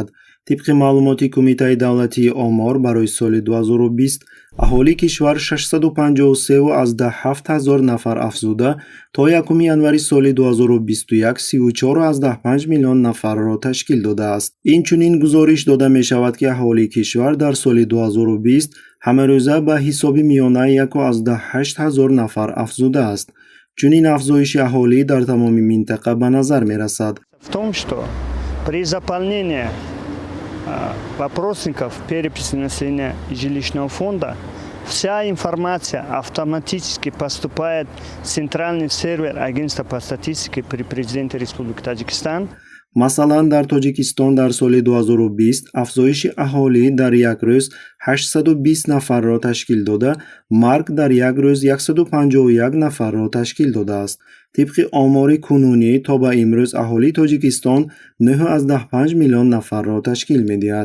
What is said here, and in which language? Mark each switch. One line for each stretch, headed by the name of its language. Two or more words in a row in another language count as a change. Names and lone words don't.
Tajik: тибқи маълумоти Кумитаи давлатии омор барои соли 2020 аҳолии кишвар 653,7 ҳазор нафар афзуда, то 1 январи соли 2021 34,5 миллион нафарро ташкил додааст. Инчунин гузориш дода мешавад, ки аҳолии кишвар дар соли 2020 ҳамарӯза ба ҳисоби миёна 1,8 ҳазор нафар афзудааст. Чунин афзоиши аҳолӣ дар тамоми минтақа ба назар мерасад.
Russian: В том, что при заполнении вопросников переписи населения и жилищного фонда вся информация автоматически поступает в центральный сервер Агентства по статистике при президенте Республики Таджикистан.
Tajik: Масалан, дар Тоҷикистон дар соли 2020 афзоиши аҳолӣ дар як рӯз 820 нафарро ташкил дода, марг дар як рӯз 151 нафарро ташкил додааст. тибқи омори кунунӣ то ба имрӯз аҳолии Тоҷикистон 9,5 миллион нафарро ташкил медиҳад.